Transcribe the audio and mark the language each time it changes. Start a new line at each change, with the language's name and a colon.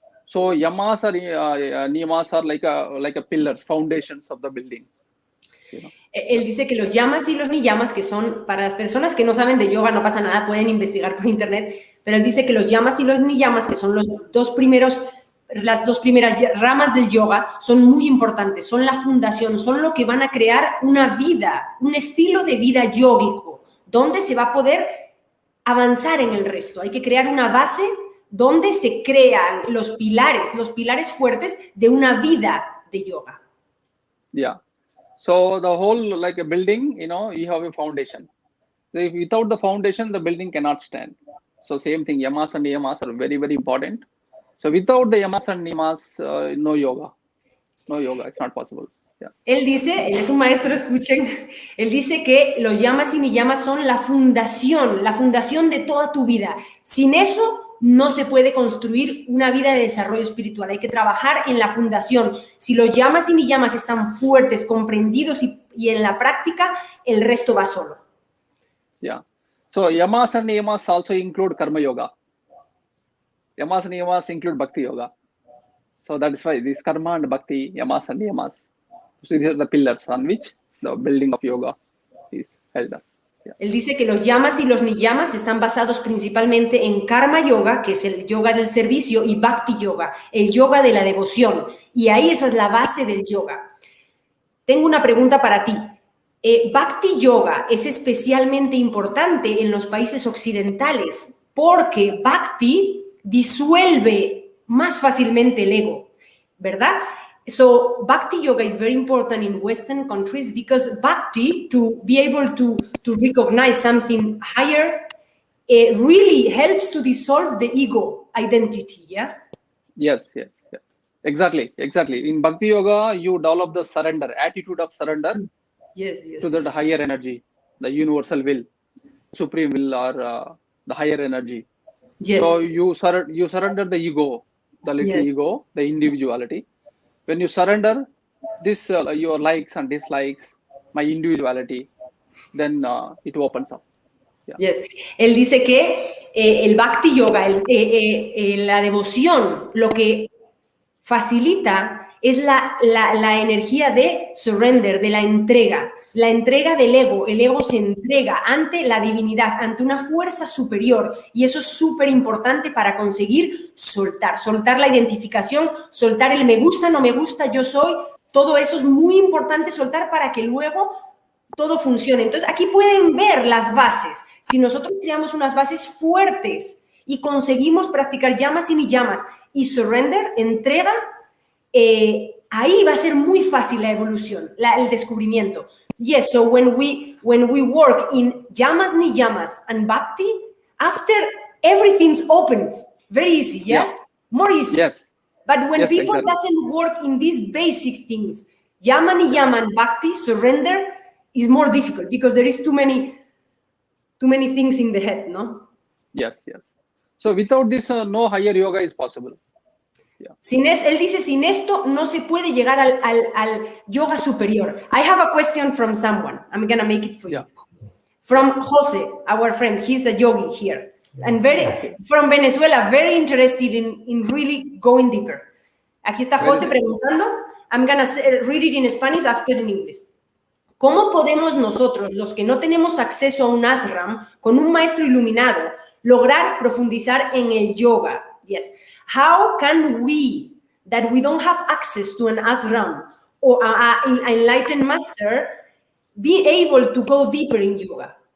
English: So yamas or niyamas are like a pillars, foundations of the building.
Spanish: Él dice que los yamas y los niyamas, que son, para las personas que no saben de yoga, no pasa nada, pueden investigar por internet, pero él dice que los yamas y los niyamas, que son las dos primeras ramas del yoga, son muy importantes, son la fundación, son lo que van a crear una vida, un estilo de vida yógico, donde se va a poder avanzar en el resto. Hay que crear una base donde se crean los pilares fuertes de una vida de yoga.
English: Yeah. So the whole, like a building, you have a foundation. So if without the foundation, the building cannot stand. So same thing, yamas and niyamas are very, very important. So without the yamas and niyamas, no yoga. No yoga, it's not possible. Yeah.
Spanish: Él es un maestro, escuchen, él dice que los yamas y niyamas son la fundación de toda tu vida. Sin eso no se puede construir una vida de desarrollo espiritual. Hay que trabajar en la fundación. Si los yamas y niyamas están fuertes, comprendidos y en la práctica, el resto va solo.
English: Yeah. So yamas and niyamas also include karma yoga. Yamas and niyamas include bhakti yoga. So that is why this karma and bhakti, yamas and niyamas. So these are the pillars on which the building of yoga is held up. Yeah.
Spanish: Él dice que los yamas y los niyamas están basados principalmente en karma yoga, que es el yoga del servicio, y bhakti yoga, el yoga de la devoción. Y ahí esa es la base del yoga. Tengo una pregunta para ti. Bhakti yoga es especialmente importante en los países occidentales porque bhakti disuelve más fácilmente el ego, ¿verdad?
English: So bhakti yoga is very important in Western countries because bhakti, to be able to recognize something higher, really helps to dissolve the ego identity, yeah? Yes. Exactly. In bhakti yoga, you develop the surrender, attitude of surrender. Yes. To the higher energy, the universal will, supreme will, or the higher energy. Yes. So you surrender the ego, the little ego, the individuality. When you surrender this, your likes and dislikes, my individuality, then it opens up. Yeah. Yes.
Spanish: Él dice que el bhakti yoga, la devoción, lo que facilita es la energía de surrender, de la entrega del ego. El ego se entrega ante la divinidad, ante una fuerza superior, y eso es súper importante para conseguir soltar la identificación, soltar el me gusta, no me gusta, yo soy, todo eso es muy importante soltar para que luego todo funcione. Entonces, aquí pueden ver las bases. Si nosotros creamos unas bases fuertes y conseguimos practicar llamas y ni llamas y surrender, entrega, ahí va a ser muy fácil la evolución, el descubrimiento.
English: Yes, so when we work in llamas ni llamas and bhakti, after everything opens, very easy, yeah? More easy. Yes. But when people exactly. doesn't work in these basic things, llama ni llama and bhakti, surrender is more difficult because there is too many things in the head, no? Yes. So without this, no higher yoga is possible.
Spanish: Él dice, sin esto no se puede llegar al yoga superior.
English: I have a question from someone. I'm going to make it for you. From Jose, our friend. He's a yogi here. And from Venezuela, very interested in really going deeper.
Spanish: Aquí está Jose preguntando.
English: I'm going to read it in Spanish after in English.
Spanish: ¿Cómo podemos nosotros, los que no tenemos acceso a un ashram, con un maestro iluminado, lograr profundizar en el yoga?
English: Yes. How can we, that we don't have access to an ashram or an enlightened master, be able to go deeper in yoga?